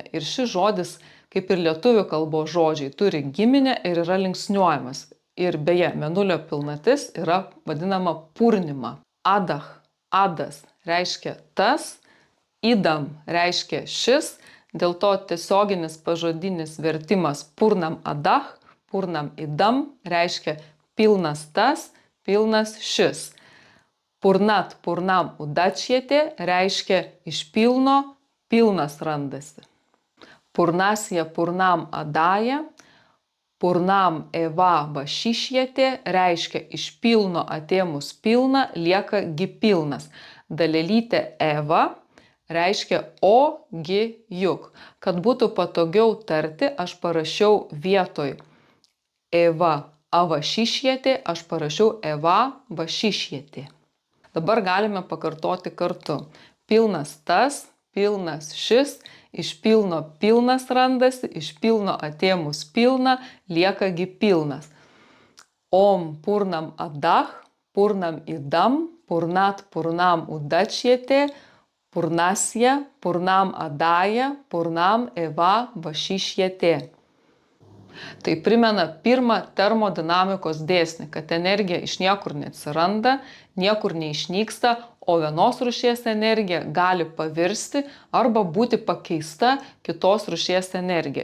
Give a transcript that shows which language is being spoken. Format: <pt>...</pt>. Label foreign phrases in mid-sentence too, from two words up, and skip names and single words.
<lt>Ir šis žodis, kaip ir lietuvių kalbos žodžiai, turi giminę ir yra linksniuojamas. Ir beje, mėnulio pilnatis yra vadinama purnima. Adah, adas reiškia tas, idam reiškia šis, dėl to tiesioginis pažodinis vertimas</lt> <sa>पूर्णम् अदः, पूर्णम् इदम्</sa> <lt>reiškia pilnas tas, pilnas šis.</lt> <sa>पूर्णात् पूर्णम् उदच्यते</sa> <lt>reiškia iš pilno pilnas randasi.</lt> <sa>पूर्णस्य पूर्णम् आदाय, पूर्णम् एव वशिष्यते</sa> <lt>reiškia iš pilno atėmus pilna lieka gi pilnas. Dalelytė eva reiškia o gi juk. Kad būtų patogiau tarti, aš parašiau vietoj</lt> <sa>एव अवशिष्यते,</sa> <lt>aš parašiau</lt> <sa>एव वशिष्यते.</sa> <lt>Dabar galime pakartoti kartu. Pilnas tas, pilnas šis, iš pilno pilnas randasi, iš pilno atėmus pilna, lieka gi pilnas.</lt> <sa>ॐ पूर्णम् अदः, पूर्णम् इदम्, पूर्णात् पूर्णम् उदच्यते, पूर्णस्य पूर्णम् आदाय, पूर्णम् एव वशिष्यते.</sa> <lt>Tai primena pirmą termodinamikos dėsnį, kad energija iš niekur neatsiranda, niekur neišnyksta, o vienos rūšies energija gali pavirsti arba būti pakeista kitos rūšies energija.</lt>